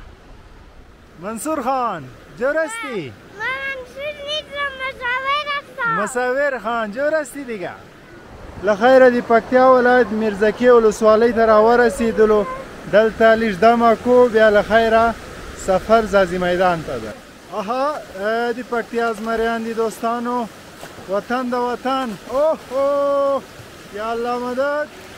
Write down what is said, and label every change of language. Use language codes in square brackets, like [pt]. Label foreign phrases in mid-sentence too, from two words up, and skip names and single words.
[fa] منصور خان جور هستی؟ من منصور نیستم، مصور هستم. مصور خان جور هستی دیگه؟ [ps] له خیره د پکتیا ولایت میرزکې ولسوالۍ ته راورسېدلو، دلته لږ دمه کو، بیا له خیره سفر ځاځي میدان ته ده. آها د پکتیا زمریان دي دوستانو، وطن د وطن. اوه یا الله مدد.